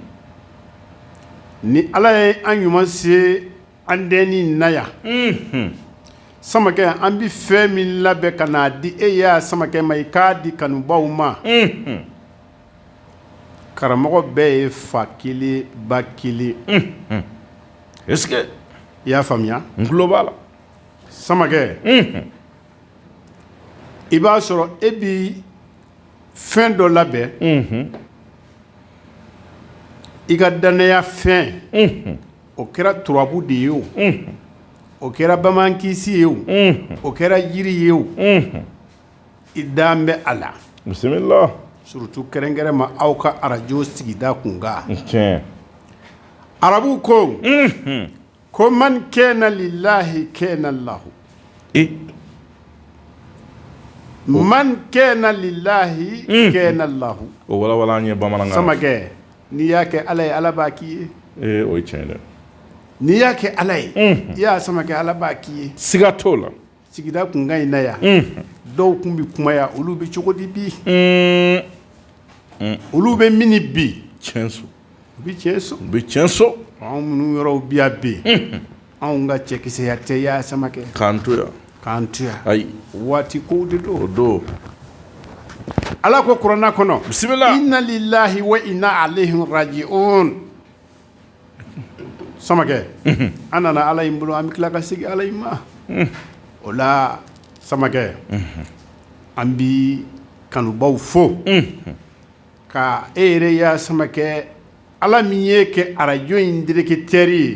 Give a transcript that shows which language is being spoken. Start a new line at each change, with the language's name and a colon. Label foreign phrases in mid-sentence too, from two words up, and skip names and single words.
Bambara: Ni Ala ye an ɲuman se an denni na yan. Samakɛ an bɛ fɛn min labɛn ka n'a di e ya samakɛ ma i k'a di kanubaw ma. Karamɔgɔ bɛɛ ye fa kelen ba kelen.
French: Est-ce que
Bambara: i y'a faamuya? n tulo b'a la. Samakɛ. I b'a sɔrɔ e bi fɛn dɔ labɛn. I ka danaya fɛn. O kɛra turabu de ye o. O kɛra bamankisi ye o. O kɛra yiri ye o. I dan bɛ a la. Bisimila. Surtout kɛrɛnkɛrɛn ma aw ka arajo sigida kunkan. Tiɲɛ. Arabu ko.
Arabic: Ko من كان لله كان له. من كان لله كان له.
Bambara: O walawala an ye bamanankan. Samakɛ n'i y'a kɛ Ala ye Ala b'a k'i ye. O ye tiɲɛ dɛ. N'i y'a kɛ Ala ye. I y'a samakɛ Ala b'a k'i ye. Siga t'o la. Sigida kunkan in na yan. Dɔw kun bɛ kuma yan olu bɛ cogo di bi. Olu bɛ mini bi. Tiɲɛ so. U bɛ tiɲɛ so. U bɛ tiɲɛ so. Anw minnu yɔrɔw bi yan bi. Anw ka cɛkisɛya tɛ ya samakɛ. K'an to yan. K'an to yan. Ayi. Waati kow de don. O don. Ala ko kuranna kɔnɔ. Bisimila.
Arabic: إنا لله وإنا إليه راجعون.
Bambara: Samakɛ. An nana Ala in bolo an bɛ tila ka segin Ala in ma. O la samakɛ. An bi kanubaw fo. Ka e yɛrɛ ya samakɛ Ala min ye kɛ arajo in directeur ye.